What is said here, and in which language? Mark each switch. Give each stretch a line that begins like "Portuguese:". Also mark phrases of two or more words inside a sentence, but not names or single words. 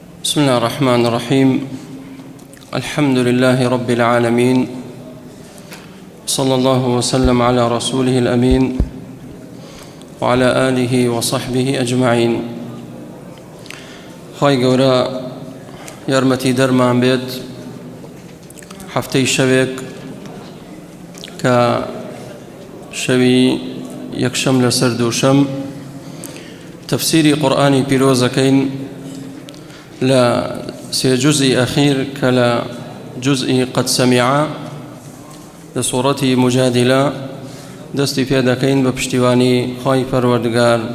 Arabic: بسم الله الرحمن الرحيم. الحمد لله رب العالمين، صلى الله وسلم على رسوله الأمين وعلى آله وصحبه أجمعين.
Central Kurdish: خواهی گەورە یارمەتی دەرمان بێت هەفتەی شەوێک کە شەوی یەکشەم لەسەر دووشەم تەفسیری قورئانی پیرۆزەکەین لە سێ جوزئی ئەخیر کە لە جوزئی قەد سەمیعە لە سوورەتی مجادلە دەستی پێ دەکەین بە پشتیوانی خوای پەروەردگار.